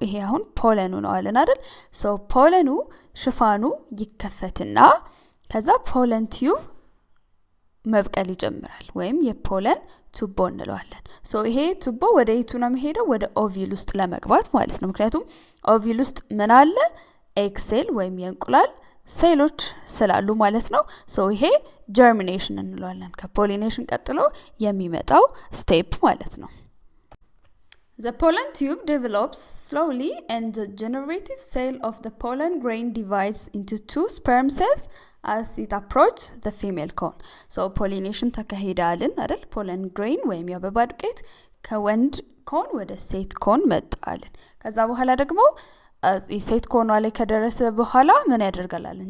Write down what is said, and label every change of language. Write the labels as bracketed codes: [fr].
[am] ይሄ አሁን ፖለኑ ነው አለን አይደል? ሶ ፖለኑ ሽፋኑ ይከፈትና ከዛ ፖለን ቲዩብ መብቀል ይጀምራል ወይም የፖለን ቱቦ እንለዋለን። ሶ ይሄ ቱቦ ወደ የቱ ነው የሚሄደው? ወደ ኦቪል ውስጥ ለመግባት ማለት ነው። ምክንያቱም ኦቪል ውስጥ ምን አለ? ኤግ ሴል ወይም የእንቁላል ሴሎች ስላሉ ማለት ነው። ሶ ይሄ ጀርሚኔሽን እንለዋለን። ከፖሊኔሽን ቀጥሎ የሚመጣው ስቴፕ ማለት ነው። [en] The pollen tube develops slowly and the generative cell of the pollen grain divides into two sperm cells as it approaches the female cone. [am] So pollination ተካሂዳልን አይደል? pollen grain ወይም የአበባ ዱቄት ከወንድ ኮን ወደ ሴት ኮን መጣልን። ከዛ በኋላ ደግሞ ሴት ኮኗ ላይ ከደረሰ በኋላ ምን ያደርጋል?